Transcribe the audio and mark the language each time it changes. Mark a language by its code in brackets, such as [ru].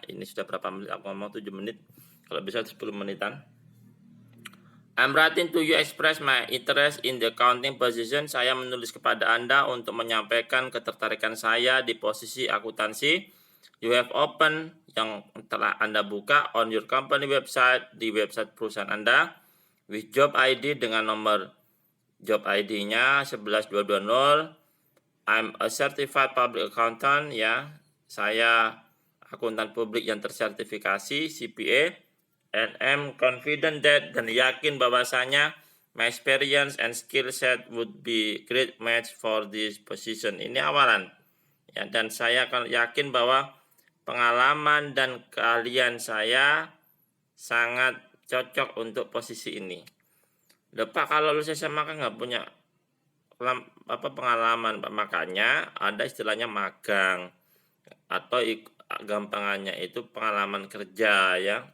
[id] Ini sudah berapa menit aku ngomong, 7 menit. Kalau bisa 10 menitan. [en] I'm writing to you express my interest in the accounting position. [id] Saya menulis kepada Anda untuk menyampaikan ketertarikan saya di posisi akuntansi. [en] You have open [id] yang telah Anda buka [en] on your company website, [id] di website perusahaan Anda, [en] with job ID [id] dengan nomor job ID-nya [en] 11220. I'm a certified public accountant ya. [id] Saya akuntan publik yang tersertifikasi CPA. [en] And am confident that, [id] dan yakin bahwasanya [en] my experience and skill set would be great match for this position. [id] Ini awalan. Ya, dan saya akan yakin bahwa pengalaman dan keahlian saya sangat cocok untuk posisi ini. Pak, kalau lulus SMA kan nggak punya pengalaman, Pak. Makanya ada istilahnya magang atau gampangannya itu pengalaman kerja ya.